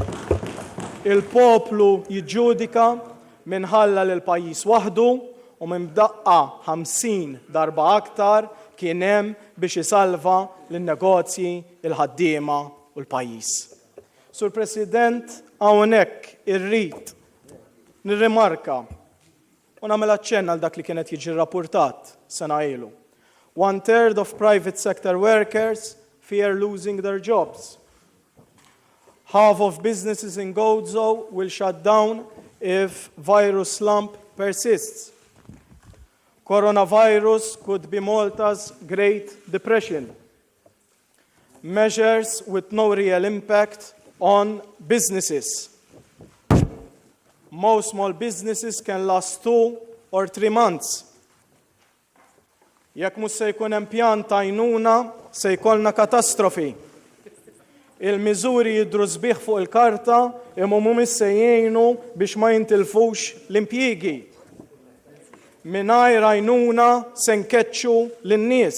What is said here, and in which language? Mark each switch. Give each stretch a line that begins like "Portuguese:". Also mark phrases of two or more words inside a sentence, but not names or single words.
Maltese: Il-poplu jiġġudika minħalla lil pajjiż waħdu u minn daqqa 50 darba aktar kien hemm biex isalva lin-negozji, il-ħaddiema u l-pajjiż. Sur President, hawnhekk irrid nirrimarka u nagħmel aċċenn għal dak li kienet jiġi rrappurtat sena ilu.
English: 1/3 of private sector workers fear losing their jobs. Half of businesses in Gozo will shut down if virus slump persists. Coronavirus could be Malta's Great Depression. Measures with no real impact on businesses. Most small businesses can last 2 or 3 months.
Maltese: Jekk mhux se jkun hemm pjan ta' għajnuna, se jkollna katastrofi. Il-miżuri jidhru sbieħ fuq il-karta imma mhumiex se jgħinu biex ma jintilfux l-impjiegi. Mingħajr għajnuna se nkeċċu lin-nies.